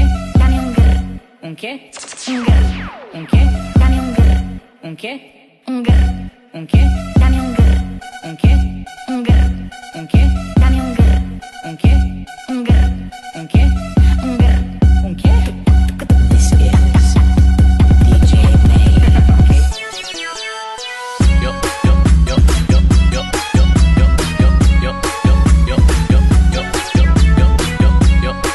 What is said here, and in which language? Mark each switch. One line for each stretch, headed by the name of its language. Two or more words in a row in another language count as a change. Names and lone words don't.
Spanish: Dame un grr. Un qué? Un grr. Un qué? Dame un grr. Un qué? Un grr. Un qué? Dame un grr. Un qué? Un grr. Un qué? Dame un grr. Un qué? Un grr. Un qué? Un grr. Un qué?
English: This is DJ May. Yo, yo, yo, yo, yo, yo, yo, yo, yo, yo, yo,